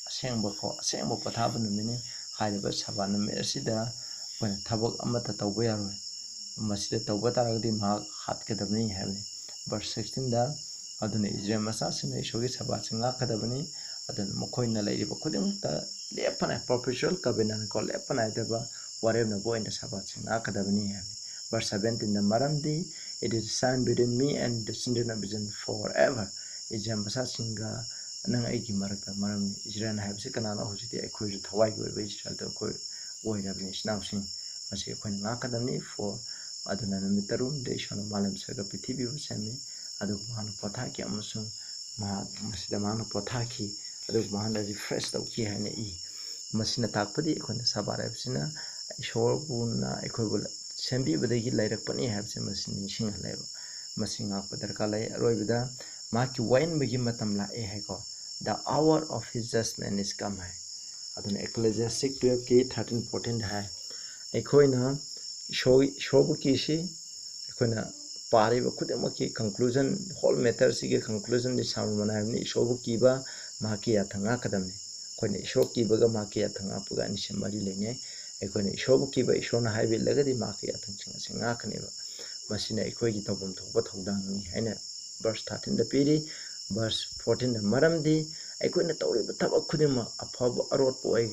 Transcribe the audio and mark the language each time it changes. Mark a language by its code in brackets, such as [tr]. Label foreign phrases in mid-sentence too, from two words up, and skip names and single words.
[mni] ꯑꯁꯦꯡꯕ ꯄꯣꯊꯥꯕ ꯅꯨꯃꯤꯠꯅꯤ ꯍꯥꯏꯔꯤꯕ ꯁꯕꯥ ꯅꯨꯃꯤꯠ ꯑꯁꯤꯗ ꯑꯩꯈꯣꯏꯅ ꯊꯕꯛ ꯑꯃꯠꯇ ꯇꯧꯕ ꯌꯥꯔꯣꯏ ꯃꯁꯤꯗ ꯇꯧꯕ ꯇꯥꯔꯒꯗꯤ ꯃꯍꯥꯛ ꯍꯥꯠꯀꯗꯕꯅꯤ ꯍꯥꯏꯕꯅꯤ ꯚꯔꯁ 16ꯗ ꯑꯗꯨꯅ ꯏꯖꯔꯦꯜ ꯃꯆꯥꯁꯤꯡꯅ ꯏꯁꯣꯔꯒꯤ ꯁꯕꯥꯁꯤ ꯉꯥꯛꯀꯗꯕꯅꯤ ꯑꯗꯨꯅ ꯃꯈꯣꯏꯅ ꯂꯩꯔꯤꯕ ꯈꯨꯗꯤꯡꯃꯛꯇ ꯂꯦꯞꯄꯅ ꯄꯔꯄꯦꯆꯨꯋꯦꯜ ꯀꯣꯚꯦꯅꯦꯟꯠ ꯂꯦꯞꯄ ꯅꯥꯏꯗꯕ ꯋꯥꯔꯦꯞꯅꯕ ꯑꯣꯏꯅ ꯁꯕꯥꯁꯤ ꯉꯥꯛꯀꯗꯕꯅꯤ ꯍꯥꯏꯕꯅꯤ ꯚꯔꯁ 17ꯗ ꯃꯔꯝꯗꯤ [en] it is a sign between me and the children of Israel forever [mni] ꯏꯖꯔꯦꯜ ꯃꯆꯥꯁꯤꯡꯒ ꯅꯪ ꯑꯩꯒꯤ ꯃꯔꯛꯇ ꯃꯔꯝꯅꯤ ꯏꯖꯔꯦꯜ ꯍꯥꯏꯕꯁꯤ ꯀꯅꯥꯅꯣ ꯍꯧꯖꯤꯛꯇꯤ ꯑꯩꯈꯣꯏꯁꯨ ꯊꯋꯥꯏꯒꯤ ꯑꯣꯏꯕ ꯏꯁꯔꯥꯌꯦꯜꯗ ꯑꯩꯈꯣꯏ ꯑꯣꯏꯔꯕꯅꯤ ꯏꯆꯤꯟꯅꯥꯎꯁꯤꯡ ꯃꯁꯤ ꯑꯩꯈꯣꯏꯅ ꯉꯥꯛꯀꯗꯕꯅꯤ ꯑꯗꯨꯅ ꯅꯨꯃꯤꯠ 6ꯅꯤꯗ ꯏꯁꯣꯔꯅ ꯃꯥꯂꯦꯝ ꯁꯔꯒ ꯄ꯭ꯔꯤꯊꯤꯕꯤꯕꯨ ꯁꯦꯝꯃꯤ ꯑꯗꯨꯒ ꯃꯍꯥꯛꯅ ꯄꯣꯊꯥꯈꯤ ꯑꯃꯁꯨꯡ ꯃꯁꯤꯗ ꯃꯍꯥꯛꯅ ꯄꯣꯊꯥꯈꯤ ꯑꯗꯨꯒ ꯃꯍꯥꯛꯅ ꯔꯤꯐ꯭ꯔꯦꯁ ꯇꯧꯈꯤ ꯍꯥꯏꯅ ꯃꯁꯤꯅ ꯇꯥꯛꯄꯗꯤ ꯑꯩꯈꯣꯏꯅ ꯁꯕꯥꯠ ꯍꯥꯏꯕꯁꯤꯅ ꯏꯁꯣꯔꯕꯨꯅ ꯑꯩꯈꯣꯏꯕꯨ ꯁꯦꯝꯕꯤꯕꯗꯒꯤ ꯂꯩꯔꯛꯄꯅꯤ ꯍꯥꯏꯕꯁꯤ ꯃꯁꯤ ꯅꯤꯡꯁꯤꯡꯍꯜꯂꯦꯕ ꯃꯁꯤ ꯉꯥꯛꯄ ꯗꯔꯀꯥꯔ ꯂꯩ ꯑꯔꯣꯏꯕꯗ ꯃꯍꯥꯛꯀꯤ ꯋꯥꯌꯦꯟꯕꯒꯤ ꯃꯇꯝ ꯂꯥꯛꯑꯦ ꯍꯥꯏꯀꯣ [en] the hour of his judgment is come [mni] ꯍꯥꯏ ꯑꯗꯨꯅ Ecclesiastes 12ꯒꯤ 13-14 ꯍꯥꯏ ꯑꯩꯈꯣꯏꯅ ꯏꯁꯣꯔꯕꯨ ꯀꯤꯁꯤ ꯑꯩꯈꯣꯏꯅ ꯄꯥꯔꯤꯕ ꯈꯨꯗꯤꯡꯃꯛꯀꯤ [en] conclusion whole mattersigi [mni] ꯀꯟꯀ꯭ꯂꯨꯖꯟꯗꯤ ꯁꯥꯔꯃꯟ ꯍꯥꯏꯕꯅꯤ ꯏꯁꯣꯔꯕꯨ ꯀꯤꯕ ꯃꯍꯥꯛꯀꯤ ꯌꯥꯊꯪ ꯉꯥꯛꯀꯗꯕꯅꯤ ꯑꯩꯈꯣꯏꯅ ꯏꯁꯣꯔ ꯀꯤꯕꯒ ꯃꯍꯥꯛꯀꯤ ꯌꯥꯊꯪ ꯉꯥꯛꯄꯒ ꯑꯅꯤꯁꯤ ꯃꯔꯤ ꯂꯩꯅꯩ ꯑꯩꯈꯣꯏꯅ ꯏꯁꯣꯔꯕꯨ ꯀꯤꯕ ꯏꯁꯣꯔꯅ ꯍꯥꯏꯕ ꯏꯜꯂꯒꯗꯤ ꯃꯍꯥꯛꯀꯤ ꯌꯥꯊꯪꯁꯤꯡ ꯑꯁꯤ ꯉꯥꯛꯀꯅꯦꯕ ꯃꯁꯤꯅ ꯑꯩꯈꯣꯏꯒꯤ ꯇꯧꯐꯝ ꯊꯣꯛꯄ ꯊꯧꯗꯥꯡꯅꯤ ꯍꯥꯏꯅ ꯚꯔꯁ 13ꯗ ꯄꯤꯔꯤ ꯚꯔꯁ 14ꯗ ꯃꯔꯝꯗꯤ ꯑꯩꯈꯣꯏꯅ ꯇꯧꯔꯤꯕ ꯊꯕꯛ ꯈꯨꯗꯤꯡꯃꯛ ꯑꯐꯕ ꯑꯔꯣꯠꯄ